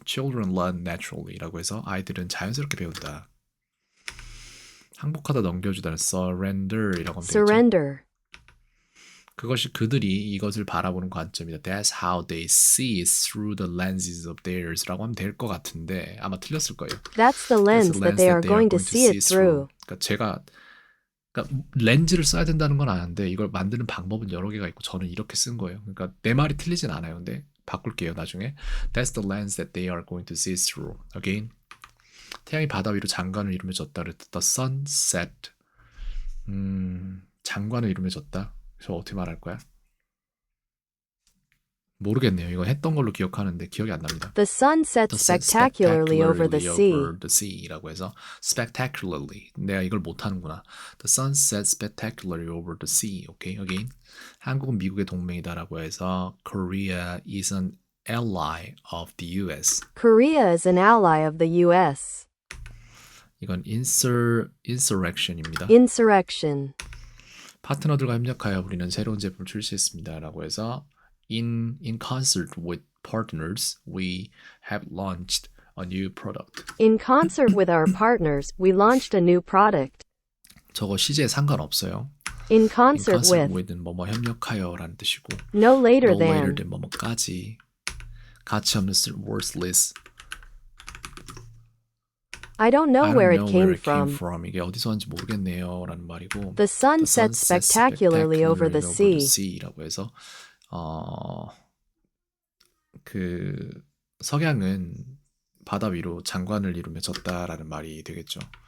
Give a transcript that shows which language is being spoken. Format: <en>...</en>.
<en>Children learn naturally</en> <ko>라고 해서 아이들은 자연스럽게 배운다. 항복하다 넘겨주다는 surrender이라고 하면</ko> <en>Surrender.</en> <ko>되겠죠. 그것이 그들이 이것을 바라보는 관점이다.</ko> <en>That's how they see it through the lenses of theirs</en> <ko>라고 하면 될 것 같은데 아마 틀렸을 거예요.</ko> <en>That's the lens that they are going to see it through.</en> <ko>그러니까 렌즈를 써야 된다는 건 아는데 이걸 만드는 방법은 여러 개가 있고 저는 이렇게 쓴 거예요. 그러니까 내 말이 틀리진 않아요. 근데 바꿀게요. 나중에.</ko> <en>That's the lens that they are going to see it through. Again.</en> <ko>태양이 바다 위로 장관을 이루며 졌다.</ko> <en>The sun set.</en> <ko>장관을 이루며 졌다. 그래서 어떻게 말할 거야? 모르겠네요. 이거 했던 걸로 기억하는데 기억이 안 납니다.</ko> <en>The sun sets The sun spectacularly over the sea. over the sea</en> <ko>라고 해서</ko> <en>spectacularly.</en> <ko>내가 이걸 못하는구나.</ko> <en>The sun sets spectacularly over the sea. 오케이, again.</en> <ko>한국은 미국의 동맹이다라고 해서</ko> <en>Korea is an ally of the US. Korea is an ally of the US.</en> <ko>이건 insurrection입니다.</ko> <en>Insurrection.</en> <ko>파트너들과 협력하여 우리는 새로운 제품을 출시했습니다라고 해서</ko> <en>in concert with partners, we have launched a new product. In concert with our partners, we launched a new product.</en> <ko>저거 시제에 상관없어요.</ko> <en>In concert with.</en> <ko>with는 뭐뭐 협력하여라는 뜻이고</ko> <en>No later no later</en> <ko>than 뭐뭐까지 가치 없는 worthless.</ko> <en>I don't know where it came from.</en> <ko>이게 어디서 왔는지 모르겠네요라는 말이고</ko> <en>The sun sets spectacularly over the sea.</en> <ko>라고 해서 그 석양은 바다 위로 장관을 이루며 졌다라는 말이 되겠죠.</ko>